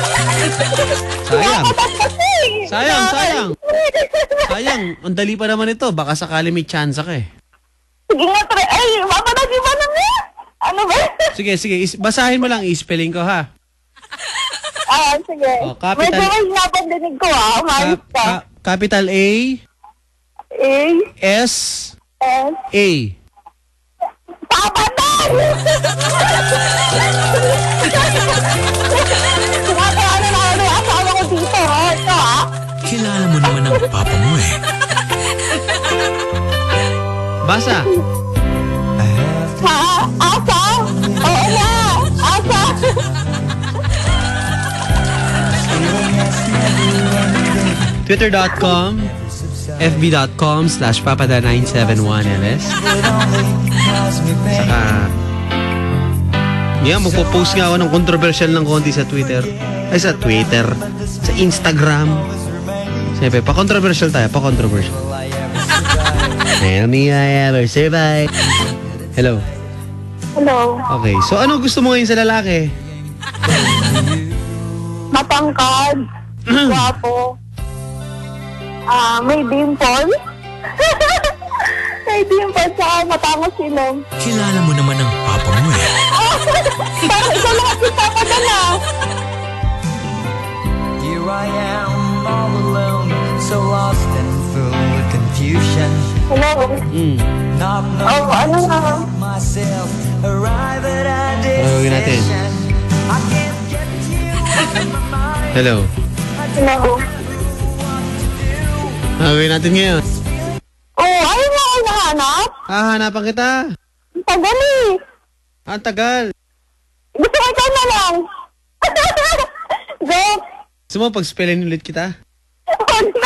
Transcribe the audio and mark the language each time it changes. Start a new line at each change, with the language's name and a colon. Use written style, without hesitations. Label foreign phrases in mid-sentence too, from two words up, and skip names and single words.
Filipino: Sayang. Sayang. Ang dali pa naman ito. Baka sakali may chance ka eh. Sige nga, try. Ay, mapanag iba na nga. Ano ba? Sige. Basahin mo lang. I-spelling ko ha. Sige. Capital. Medyo may napandinig ko Umayos ka. Capital A. A. S. S. A. Papa Don! Sinatawanan na ako yung asawa ko dito. Ito Kilala mo naman ang papa mo eh. Basa. Asa? Oo na. Asa? Twitter.com fb.com/papada971ls Saka magpo-post nga ako ng controversial ng konti sa Twitter. Sa Instagram. Siyempre, pa-controversial tayo.
English: Tell me I ever survive.
Filipino: Hello.
English: Okay, so
Filipino: ano gusto mo ngayon sa lalaki? Matangkad. Guwapo. May dimple. May dimple sa matangos silong. Kilala mo naman ang papa mo eh. Parang ikaw lang si Papa Don
English: Here I am all alone, so lost and full of confusion.
Filipino: Hello.
English: Not
Filipino: Ano na?
English: myself, arrive at a
Filipino: Gawin natin.
English: decision. I can't get you
Filipino: Hello. Hello. Gawin natin ngayon. Ayaw mo ako nahanap? Hahanapan kita. Ang tagal eh. Ang tagal. Gusto ko ikaw na lang. Go. Gusto mo pag-spellin ulit kita? Huwag na.